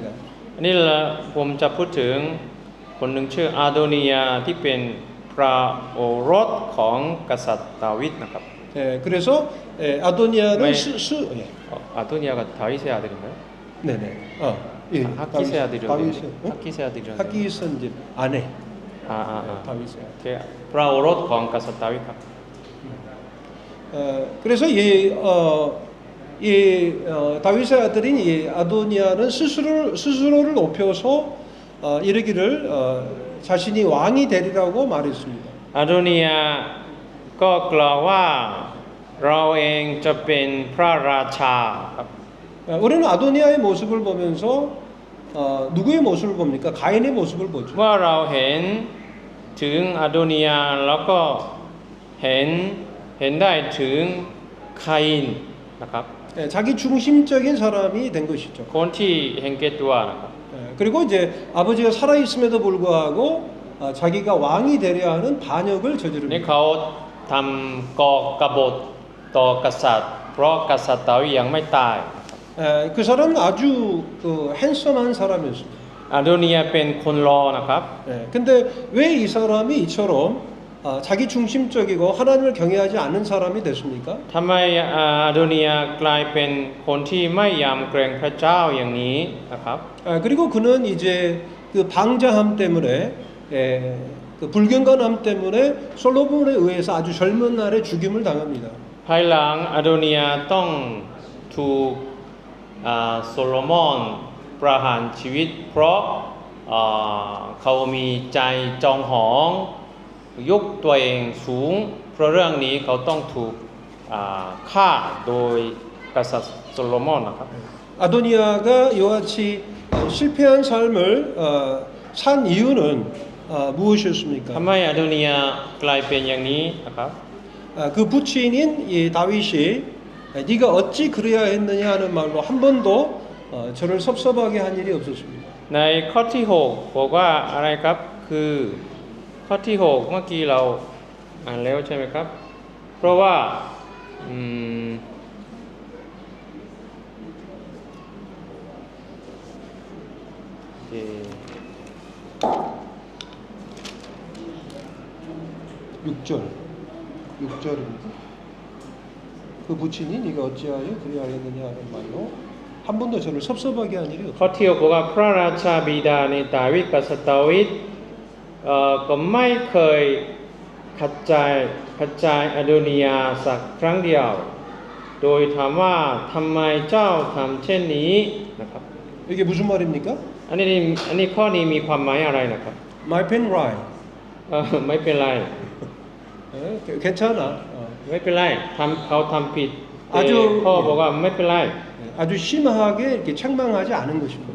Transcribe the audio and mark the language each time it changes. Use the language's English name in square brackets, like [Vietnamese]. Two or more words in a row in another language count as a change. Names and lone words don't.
[Thai] อันนี้ละผมจะพูดถึงคนหนึ่งชื่ออาโดนียาที่เป็นพระโอรสของกษัตริย์ดาวิดนะครับ [Korean] 그래서 아도니아는 네. 예. อาโดนียากับดาวิด 의 아들인가요? 네네. 예. 하키세 아들이요. 다윗의 하키세 아들이요. 하키스는 이제 아내. 다윗의 아들. [Thai] พระโอรสของกษัตริย์ดาวิดครับ [Korean] 그래서 다윗의 아들인 이 아도니아는 스스로를 높여서 이르기를 자신이 왕이 되리라고 말했습니다. [Thai] อาโดนียาก็กล่าวว่าเราเองจะเป็นพระราชาครับ [Korean] 우리는 아도니아의 모습을 보면서 누구의 모습을 봅니까? 가인의 모습을 보죠. [Thai] เมื่อเราเห็นถึงอาโดนียาแล้วก็เห็นได้ถึงคาอินนะครับ [Korean] 자기 중심적인 사람이 된 것이죠. [Thai] คนที่เห็นแก่ตัวนะครับ [Korean] 그리고 이제 아버지가 살아 있음에도 불구하고 자기가 왕이 되려 하는 반역을 [Thai] นี่ [Korean] 저지릅니다. [Thai] เขาทำก่อกบฏต่อกษัตริย์เพราะกษัตริย์ดาวิดยังไม่ตาย [Korean] 그 사람은 아주 핸섬한 사람이었습니다. [Thai] อาโดนียาเป็นคนรอนะครับ [Korean] 근데 왜 이 사람이 이처럼 자기 중심적이고 하나님을 경외하지 않는 사람이 됐습니까? [Thai] ทำไมอาโดนียากลายเป็นคนที่ไม่ยำเกรงพระเจ้าอย่างนี้นะครับ [Korean] 그리고 그는 이제 그 방자함 때문에 그 불경건함 때문에 솔로몬에 의해서 아주 젊은 날에 죽임을 당합니다. [Thai] ภายหลังอาโดนียาต้องถูกโซโลมอนประหารชีวิตเพราะเขามีใจจองหองยกตัวเองสูงเพราะเรื่องนี้เขาต้องถูกฆ่าโดยกษัตริย์โซโลมอนนะครับ [Korean] 아도니아가 이와 같이 실패한 삶을 산 이유는 [Thai] ทำ [Korean] 무엇이었습니까? [Thai] ไมอาโดนียากลายเป็นอย่างนี้นะครับ [Korean] 그 부친인 이 다윗이 네가 어찌 그래야 했느냐 하는 말로 한 번도 저를 섭섭하게 한 일이 없었습니다. [Thai] ในข้อที่6บอกว่าอะไรครับคือข้อที่6เมื่อกี้เราอ่านแล้วใช่ไหมครับเพราะว่าอืมโอเค [Korean] 6절입니다. 그 부친이 네가 어찌하여 그래야 했느냐 하는 말로 한 번도 저를 섭섭하게 한 일이 [Thai] ข้อ [Korean] 없었습니다. [Thai] ที่6บอกว่าพระราชาบิดาในดาวิดกษัตริย์ดาวิดก็ไม่เคยขัดใจอโดนียาสักครั้งเดียว โดยถามว่าทำไมเจ้าทำเช่นนี้นะครับ [Korean] 이게 무슨 말입니까? [Thai] อันนี้ข้อนี้มีความหมายอะไรนะครับ [English] My pen right. [Thai] ไม่เป็นไร [Korean] 괜찮아. [Thai] ไม่เป็นไรเขาทำผิดแต่ [Korean] 아주 [Thai] พ่อบอกว่าไม่เป็นไร [Korean] 아주 심하게 이렇게 책망하지 않은 것입니다.